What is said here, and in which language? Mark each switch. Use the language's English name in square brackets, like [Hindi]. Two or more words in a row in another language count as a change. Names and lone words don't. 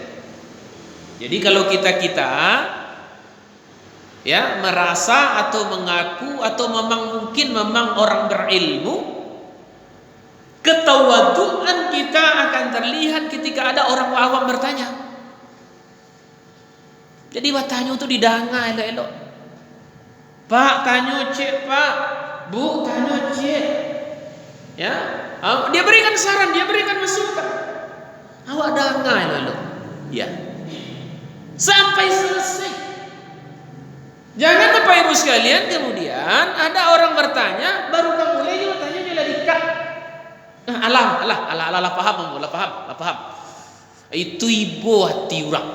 [Indonesian] Jadi kalau kita ya merasa atau mengaku atau mungkin memang orang berilmu, ketawaduan kita akan terlihat ketika ada orang awam bertanya. Jadi bertanya itu [Minangkabau] didanga elok-elok. [Indonesian] Pak, tanya cek, Pak. Bu, tanya cek. Ya, dia berikan saran, dia berikan masukan. [Minangkabau] Awak danga elok-elok. [Indonesian] Ya. Sampai selesai. Jangan Bapak Ibu sekalian kemudian ada orang bertanya baru kamu mulai tanya dia dikat. [Minangkabau] Alah paham. [Indonesian] Itu ibu hati orang.